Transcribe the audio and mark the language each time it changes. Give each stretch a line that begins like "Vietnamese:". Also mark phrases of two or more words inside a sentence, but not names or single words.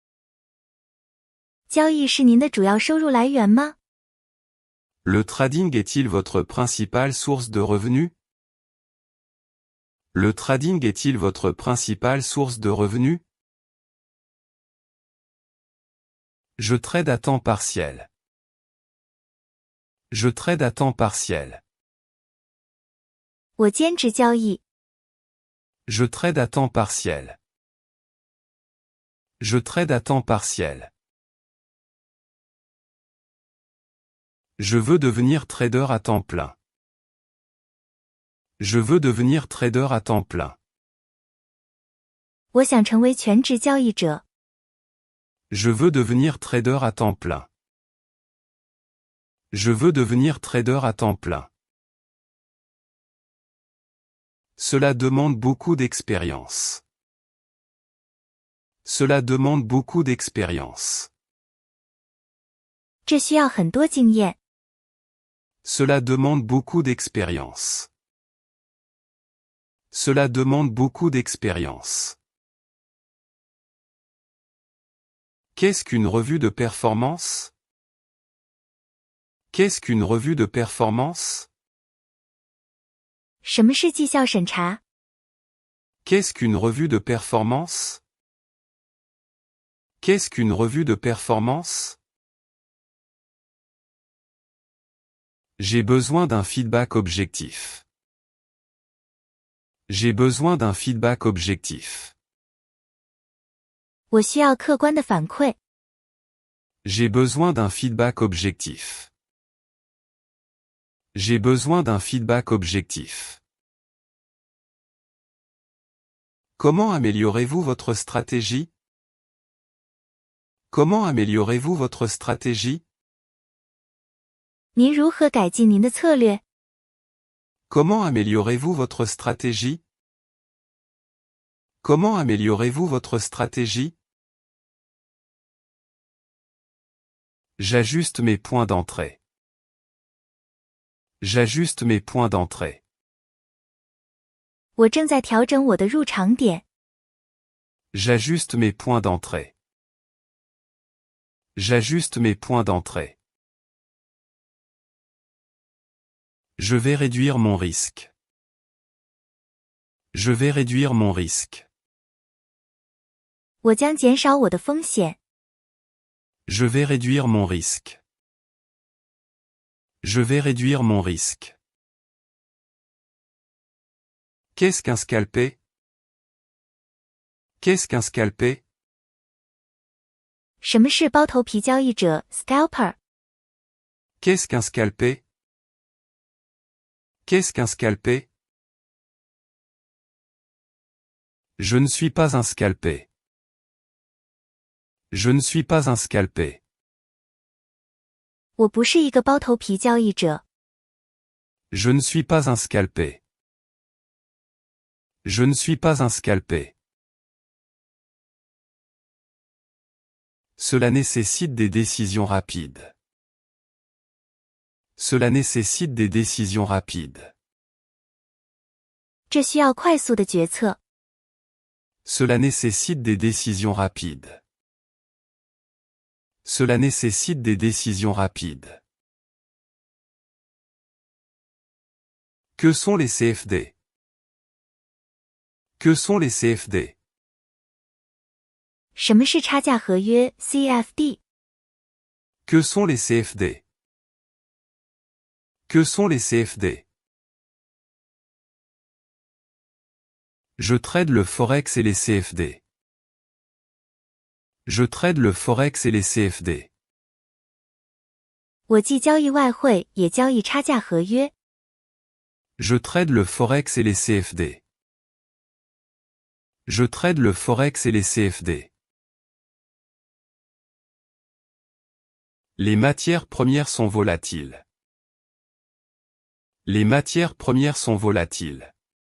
Chinese: 交易是您的主要收入来源吗？
French: Le trading est-il votre principale source de revenus? Le trading est-il votre principale source de revenus? Je trade à temps partiel. Je trade à temps partiel.
Chinese: 我兼职交易。
French: Je trade à temps partiel. Je trade à temps partiel. Je veux devenir trader à temps plein. Je veux devenir trader à temps plein.
Chinese: 我想成为全职交易者。
French: Je veux devenir trader à temps plein. Je veux devenir trader à temps plein. Cela demande beaucoup d'expérience. Cela demande beaucoup d'expérience.
Chinese: 这需要很多经验。
French: Cela demande beaucoup d'expérience. Cela demande beaucoup d'expérience. Qu'est-ce qu'une revue de performance? Qu'est-ce qu'une revue de performance?
Chinese: 什么是绩效审查？
French: Qu'est-ce qu'une revue de performance? Qu'est-ce qu'une revue de performance? J'ai besoin d'un feedback objectif. J'ai besoin d'un feedback objectif.
Chinese: 我需要客观的反馈。
French: J'ai besoin d'un feedback objectif. J'ai besoin d'un feedback objectif. Comment améliorez-vous votre stratégie? Comment améliorez-vous votre stratégie?
Chinese: 您如何改进您的策略？
French: Comment améliorez-vous votre stratégie? Comment améliorez-vous votre stratégie? J'ajuste mes points d'entrée. J'ajuste mes points d'entrée.
Chinese: 我正在调整我的入场点。
French: J'ajuste mes points d'entrée. J'ajuste mes points d'entrée. Je vais réduire mon risque. Je vais réduire mon risque.
Chinese: 我将减少我的风险。
French: Je vais réduire mon risque. Je vais réduire mon risque. Qu'est-ce qu'un scalpé? Qu'est-ce qu'un scalpé?
Chinese: 什么是包头皮交易者 scalper？
French: Qu'est-ce qu'un scalpé? Qu'est-ce qu'un scalpé? Je ne suis pas un scalpé. Je ne suis pas un scalpé.
Chinese: 我不是一个包头皮交易者。
French: Je ne suis pas un scalpé. Je ne suis pas un scalpé. Cela nécessite des décisions rapides. Cela nécessite des décisions rapides.
Chinese: 这需要快速的决策。
French: Cela nécessite des décisions rapides. Cela nécessite des décisions rapides. Que sont les CFD? Que sont les CFD?
Chinese: 什么是差价合约 CFD？
French: Que sont les CFD? Que sont les CFD? Je trade le Forex et les CFD. Je trade le Forex et les CFD.
Chinese: 我既交易外汇，也交易差价合约。
French: Je trade le Forex et les CFD. Je trade le Forex et les CFD. Les matières premières sont volatiles. Les matières premières sont volatiles.